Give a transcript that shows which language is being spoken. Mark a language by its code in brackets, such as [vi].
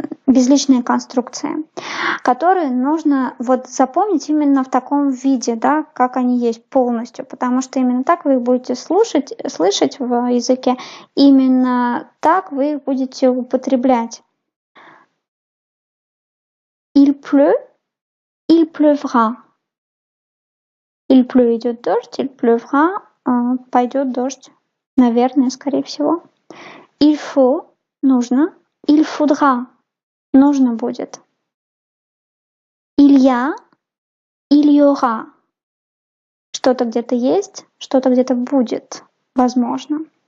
[ru] безличные конструкции, которые нужно вот запомнить именно в таком виде, да, как они есть полностью, потому что именно так вы их будете слышать в языке, именно так вы их будете употреблять. [fr] Il pleut, il pleuvra. Il pleut, [ru] идет дождь, [fr] il pleuvra, [ru] пойдет дождь, наверное, скорее всего. [fr] Il faut, [ru] нужно, [fr] il faudra, [ru] нужно будет. [fr] Il y a, il y aura. [ru] Что-то где-то есть, что-то где-то будет, возможно.